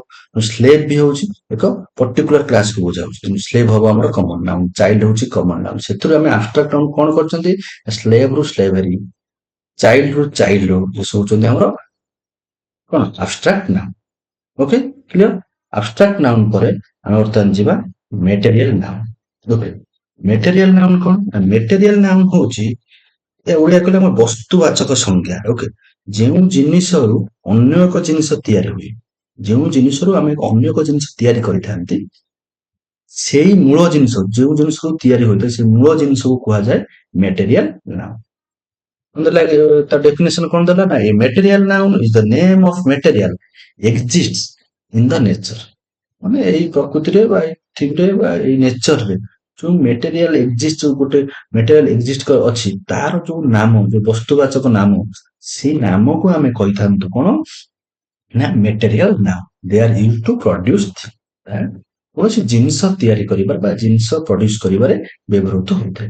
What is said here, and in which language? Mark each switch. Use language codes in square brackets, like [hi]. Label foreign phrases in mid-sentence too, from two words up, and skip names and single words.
[or] ସ୍ଲେଭ ବି ହଉଛି ଏକ [en] particular class [or] ବୁଝାଉଛି। ତେଣୁ ସ୍ଲେଭ ହବ ଆମର [en] common noun, [or] ଚାଇଲ୍ଡ ହଉଛି [en] common noun. [or] ସେଥିରୁ ଆମେ [en] abstract noun [or] କଣ କରିଛନ୍ତି, ସ୍ଲେଭ ରୁ ସ୍ଲେଭେରୀ, ଚାଇଲ୍ଡ ରୁ ଚାଇଲ୍ଡହୁଡ, ଏ ସବୁ ହଉଛନ୍ତି ଆମର କ'ଣ [en] abstract noun. OK clear? abstract noun [or] ପରେ ଆମେ ବର୍ତ୍ତମାନ ଯିବା [en] material noun. [or] ଓକେ [en] material noun [or] କ'ଣ? ନା [en] material noun [or] ହଉଛି ଓଡ଼ିଆ କହିଲେ ଆମର ବସ୍ତୁବାଚକ ସଂଜ୍ଞା। ଓକେ ଯେଉଁ ଜିନିଷରୁ ଅନ୍ୟ ଏକ ଜିନିଷ ତିଆରି ହୁଏ, ଯେଉଁ ଜିନିଷରୁ ଆମେ ଅନ୍ୟ ଏକ ଜିନିଷ ତିଆରି କରିଥାନ୍ତି, ସେଇ ମୂଳ ଜିନିଷ ଯେଉଁ ଜିନିଷରୁ ତିଆରି ହୋଇଥାଏ ସେ ମୂଳ ଜିନିଷକୁ କୁହାଯାଏ [en] material noun. [or] ତା ଡେଫିନେସନ କ'ଣ ଦେଲା ନା ଏ [en] material noun is the name of material exists in the nature. [or] ମାନେ ଏଇ ପ୍ରକୃତିରେ ବା ଏଇ ପୃଥିବୀରେ ବା ଏଇ ନେଚରରେ ଯୋଉ [en] material exist, [or] ଯୋଉ ଗୋଟେ [en] material exist [or] ଅଛି ତାର ଯୋଉ ନାମ, ଯୋଉ ବସ୍ତୁବାଚକ ନାମ, ସେଇ ନାମକୁ ଆମେ କହିଥାନ୍ତୁ କ'ଣ ନା [en] material noun. they are use to produce, [or] କୌଣସି ଜିନିଷ ତିଆରି କରିବାରେ ବା ଜିନିଷ ପ୍ରଡ୍ୟୁସ କରିବାରେ ବ୍ୟବହୃତ ହୋଇଥାଏ।